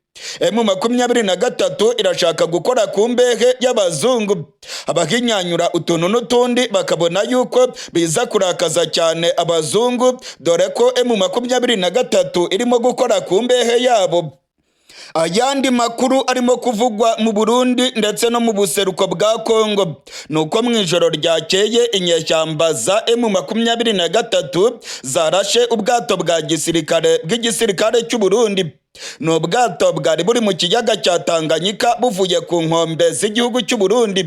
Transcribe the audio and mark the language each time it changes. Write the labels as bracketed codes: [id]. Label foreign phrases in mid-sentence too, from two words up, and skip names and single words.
[rn] M23 irashaka gukora ku mbehe y'abazungu. Abahinyanyura utuntu n'utundi bakabona yuko biza kurakaza cyane abazungu, dore ko M23 irimo gukora ku mbehe yabo. Ayandi makuru arimo kuvugwa mu Burundi ndetse no mu buseruko bwa Kongo nuko mu ijoro ryakeye inyeshyamba za M23 zarashe ubwato bwa gisirikare bw'igisirikare cy'u Burundi. No bwato bwari buri mu kiyaga cya Tanganyika buvuye ku nkombe z'igihugu cy'u Burundi.